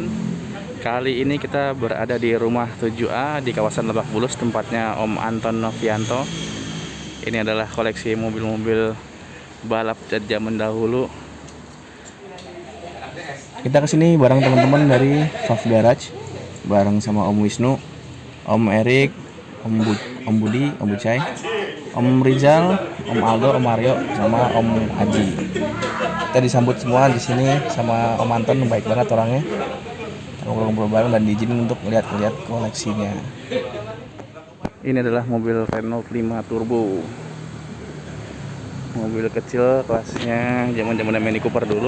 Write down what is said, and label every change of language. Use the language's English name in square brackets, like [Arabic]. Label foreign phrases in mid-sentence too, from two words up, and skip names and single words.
[Indonesian] Kali ini kita berada di rumah 7A di kawasan Lebak Bulus, tempatnya Om Anton Novianto. Ini adalah koleksi mobil-mobil balap dari zaman dahulu. Kita kesini bareng teman-teman dari Fav Garage, bareng sama Om Wisnu, Om Erik, Om Budi, Om Bucai, Om Rizal, Om Aldo, Om Mario, sama Om Aji. Kita disambut semua di sini sama Om Anton, baik banget orangnya. Ngobrol-ngobrol bareng dan diizinin untuk lihat-lihat koleksinya. Ini adalah mobil Renault 5 Turbo. Mobil kecil kelasnya zaman-zaman Mini Cooper dulu.